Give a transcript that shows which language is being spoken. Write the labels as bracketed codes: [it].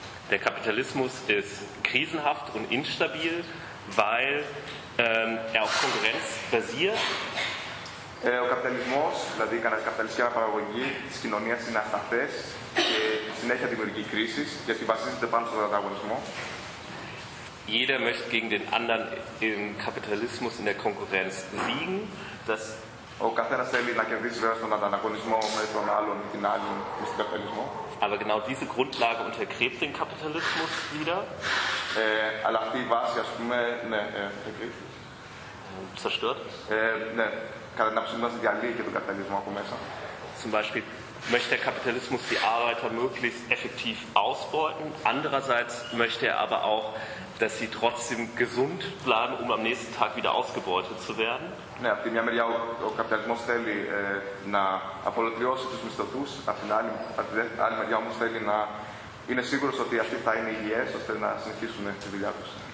[de] Der Kapitalismus ist krisenhaft und instabil, weil auf Konkurrenz basiert. [el] Ο καπιταλισμός, δηλαδή η καπιταλιστική παραγωγή της κοινωνίας, είναι ασταθές και συνέχεια δημιουργεί κρίσεις, γιατί βασίζεται πάνω στον ανταγωνισμό. [de] Jeder möchte gegen den anderen im Kapitalismus in der Konkurrenz siegen. [el] Ο καθένας θέλει να κερδίσει, βέβαια, στον ανταγωνισμό με τον άλλον ή την άλλη με τον καπιταλισμό. [de] Aber genau diese Grundlage untergräbt den Kapitalismus wieder. [el] Αλλά αυτή η βάση, ας πούμε, ναι, [de] zerstört. [el] Ναι, κατά την άποψή μας διαλύει και τον καπιταλισμό από μέσα. [de] Zum Beispiel möchte der Kapitalismus die Arbeiter möglichst effektiv ausbeuten. Andererseits möchte er aber auch, dass sie trotzdem gesund bleiben, um am nächsten Tag wieder ausgebeutet zu werden. [el] Ναι, από τη μια μεριά ο καπιταλισμός θέλει να απολυτριώσει τους μισθωτούς, από την άλλη μεριά όμως θέλει να είναι σίγουρος ότι αυτοί θα είναι υγιές, ώστε να συνεχίσουν τη δουλειά τους.